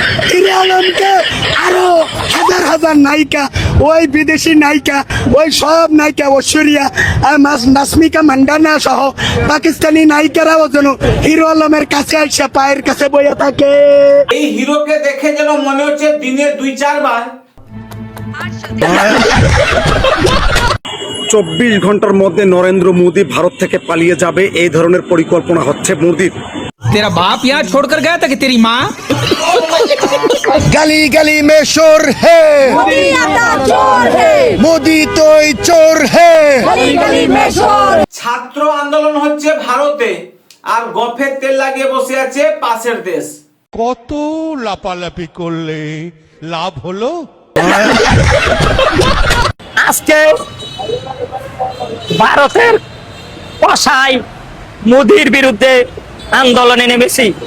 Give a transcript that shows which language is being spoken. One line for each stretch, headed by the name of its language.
Bangla: Hero আলমকে আরো হাজার হাজার নায়িকা, ওই বিদেশি নায়িকা, ওই সব নায়িকা ঐশ্বরিয়া নাসমিকা মান্ডানা সহ পাকিস্তানি নায়িকারাও যেন হিরো আলমের কাছে আইসা পায়ের কাছে বইয়া থাকে। এই হিরোকে দেখে যেন মনে হচ্ছে দিনে 2-4 বার 24 ঘন্টার মধ্যে নরেন্দ্র মোদী ভারত থেকে পালিয়ে যাবে, এই ধরনের পরিকল্পনা হচ্ছে মোদীর।
Hindi: तेरा बाप यहाँ छोड़कर गया था कि तेरी माँ? गली गली में शोर है, मोदी तो चोर है।
Bangla: ছাত্র আন্দোলন হচ্ছে ভারতে, আর গফের তেল লাগিয়ে বসে আছে পাশের দেশ। কত লাপালাপি করলে লাভ হলো? আজকে ভারতের কসাই মোদির বিরুদ্ধে আন্দোলনে নেমেছি।